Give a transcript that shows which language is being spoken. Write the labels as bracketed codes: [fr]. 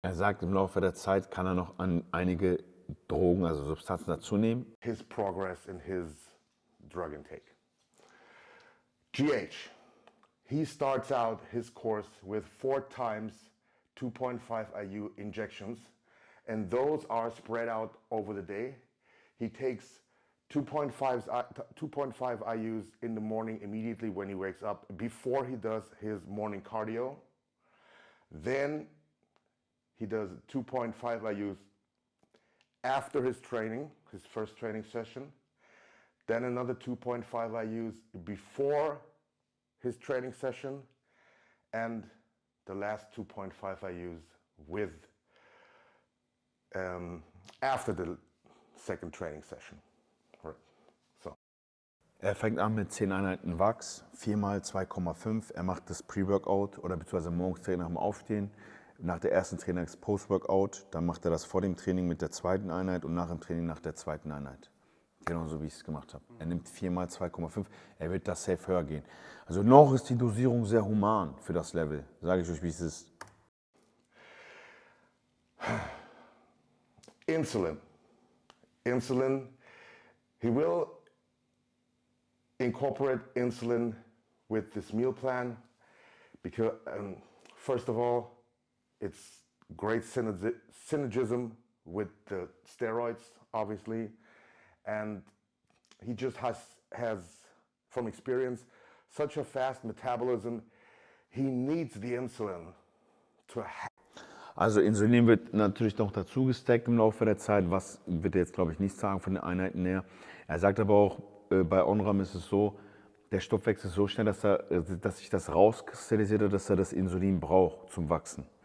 [de] Er sagt, im Laufe der Zeit kann er noch an einige Drogen, also Substanzen dazu nehmen. [en] His progress in his drug intake. GH, he starts out his course with 4 times 2.5 IU injections, and those are spread out over the day. He takes 2.5 IUs in the morning immediately when he wakes up, before he does his morning cardio. Then he does 2.5 IUs after his training, his first training session. Then another 2.5 IUs before his training session, and the last 2.5 IUs with after the second training session. Right. So. [de] Er fängt an mit 10 Einheiten Wachs, 4 mal 2,5. Er macht das Pre-Workout oder beziehungsweise morgens Training nach dem Aufstehen. Nach der ersten Training ist Post-Workout. Dann macht er das vor dem Training mit der zweiten Einheit und nach dem Training nach der zweiten Einheit. Genauso wie ich es gemacht habe. Er nimmt 4 mal 2,5. Er wird das safe höher gehen. Also noch ist die Dosierung sehr human für das Level. Sage ich euch, wie es ist. Insulin. [en] Insulin, he will incorporate insulin with this meal plan because, first of all, it's great synergism with the steroids, obviously, and he just has from experience such a fast metabolism. He needs the insulin to [de] Also Insulin wird natürlich noch dazu gestackt im Laufe der Zeit. Was wird er jetzt, glaube ich, nicht sagen von den Einheiten her. Er sagt aber auch, bei Onram ist es so, der Stoffwechsel ist so schnell, dass sich das rauskristallisiert hat, dass er das Insulin braucht zum Wachsen.